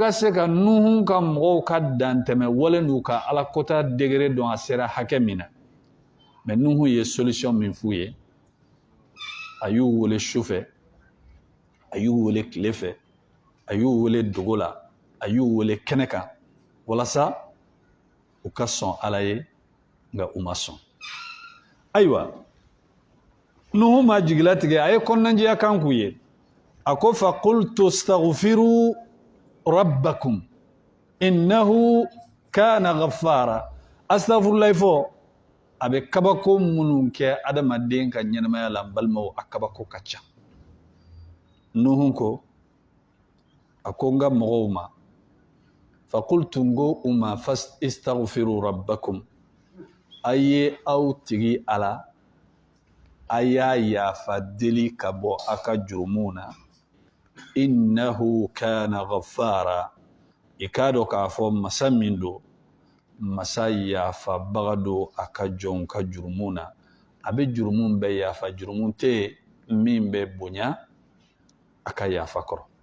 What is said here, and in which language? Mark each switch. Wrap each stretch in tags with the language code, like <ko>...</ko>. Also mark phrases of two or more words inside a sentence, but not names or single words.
<bm>ka se ka Nuhu ka mɔgɔw ka dantɛmɛ wale n'u ka Ala kota degré dɔn a sera hakɛ min na mais Nuhu ye solution min f'u ye a y'u wele su fɛ a y'u wele tile fɛ a y'u wele dogo la a y'u wele kɛnɛ kan walasa u ka sɔn Ala ye nka u ma sɔn ayiwa Nuhu ma jigilatigɛ a ye kɔnɔnajɛya kan k'u ye a ko</bm> <ar>فقلت استغفروا ربكم إنه كان غفارا استغفر الله</ar> <bm>fɔ a bɛ kabako minnu kɛ adamaden ka ɲɛnamaya la n balimaw a kabako ka ca Nuhu ko a ko n ka mɔgɔw ma</bm> <ar>فقلت</ar> <bm>n ko u ma</bm> <ar>فاستغفروا ربكم</ar> <bm>a ye aw tigi Ala a y'a yafa deli ka bɔ a ka jurumunw na</bm> <ar>إنه كان غفارا</ar> <bm>i k'a dɔn k'a fɔ masa min don masa yafabaga don a ka jɔnw ka jurumunw na a bɛ jurumunw bɛɛ yafa jurumu tɛ min bɛ bonya a ka yafa kɔrɔ</bm>